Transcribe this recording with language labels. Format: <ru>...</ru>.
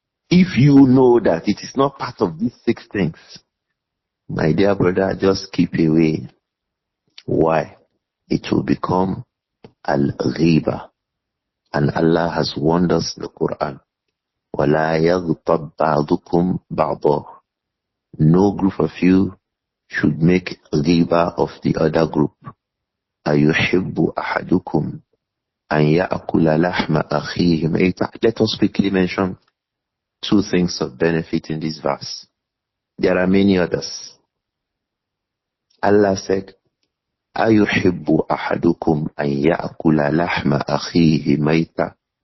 <en>If you know that it is not part of these 6 things, my dear brother, just keep away. Why? It will become al-riba. And Allah has warned us in the Quran.</en> <ar>وَلَا يَغْتَبْ بَعْضُكُمْ بَعْضًا.</ar> <en>No group of you should make riba of the other group.</en> <ar>أَيُحِبُّ أَحَدُكُمْ أَنْ يَأْكُلَ لَحْمَ أَخِيهِ مَيْتًا.</ar> <en>Let us quickly mention 2 things of benefit in this verse. There are many others. Allah said,</en> <ar>أَيُحِبُّ أَحَدُكُمْ أَنْ يَأْكُلَ لَحْمَ أَخِيهِ مَيْتًا.</ar>